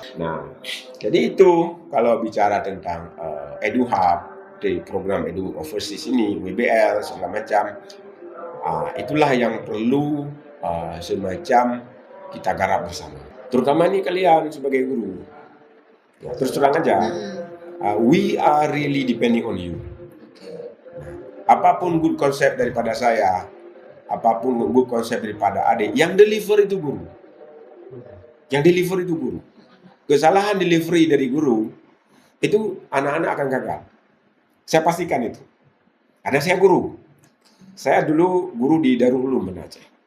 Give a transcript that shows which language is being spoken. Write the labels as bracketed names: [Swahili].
[Indonesian] Nah, jadi itu kalau bicara tentang EduHub, di program Edu Overseas ini, WBL, segala macam, itulah yang perlu semacam kita garap bersama. Terutama ini kalian sebagai guru. Ya, terus terang aja, [English] we are really depending on you. [Indonesian] Apapun good konsep daripada saya, apapun good konsep daripada adik, yang deliver itu guru. Yang deliver itu guru. Kesalahan delivery dari guru, itu anak-anak akan gagal. Saya pastikan itu. Ada saya guru. Saya dulu guru di Darul Ulum Aceh.